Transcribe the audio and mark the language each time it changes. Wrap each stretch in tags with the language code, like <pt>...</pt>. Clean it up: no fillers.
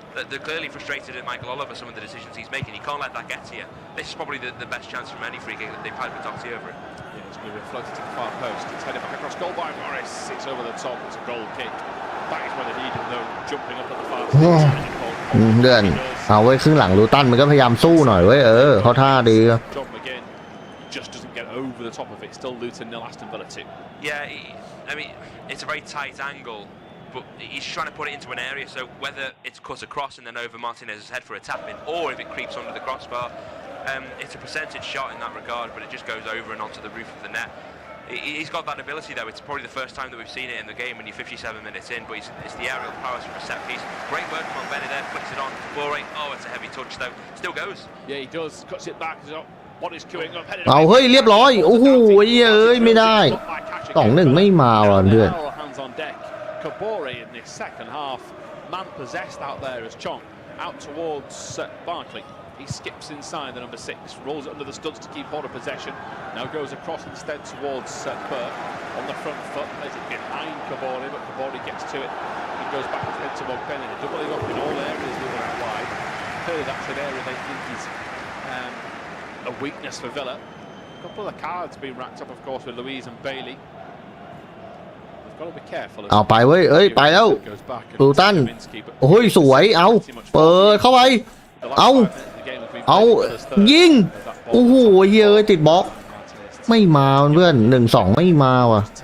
<en>They're clearly frustrated at Michael Oliver, some of the decisions he's making. You can't let that get to you. This is probably the best chance from any free kick that they've had with Doherty over it. Yeah, it's going to be floated to the far post. It's headed back across goal by Morris. It's over the top. It's a goal kick. That is where they need him though, jumping up at the far post.</en> <th>เดือนเอาไว้ครึ่งหลังลูตันมันก็พยายามสู้หน่อยเว้ยเขาท่าดี</th> <en>John McGinn just doesn't get over the top of it. Still Luton 0, Aston Villa 2. Yeah, I mean, it's a very tight angle. But he's trying to put it into an area, so whether it's cut across and then over Martinez's head for a tap-in, or if it creeps under the crossbar, it's a percentage shot in that regard, but it just goes over and onto the roof of the net. He's got that ability though. It's probably the first time that we've seen it in the game when you're 57 minutes in, but it's the aerial powers from a set piece. Great work from Benny there, flicks it on to Bore. Oh, it's a heavy touch though. Still goes. Yeah, he does. Cuts it back. What is queuing up?</en> <th>เอาเฮ้ยเรียบร้อยโอ้โหไม่ได้2-1ไม่มาว่ะเพื่อน</th> <en>Kabore in this second half, man possessed out there as Chong out towards Barkley. He skips inside the number 6, rolls it under the studs to keep hold of possession. Now goes across instead towards Burke on the front foot. Plays it behind Kabore, but Kabore gets to it. He goes back instead to Mogbenny. They're doubling up in all areas moving out wide. Clearly that's an area they think is a weakness for Villa. A couple of cards being racked up, of course, with Louise and Bailey.</en> <th>เอาไปเว้ยไปแล้วลูตันโอ้ยสวยเอาเปิดเข้าไปเอายิงโอ้โหเฮ้ยติดบล็อกไม่มาเพื่อน1-2ไม่มาว่ะ</th>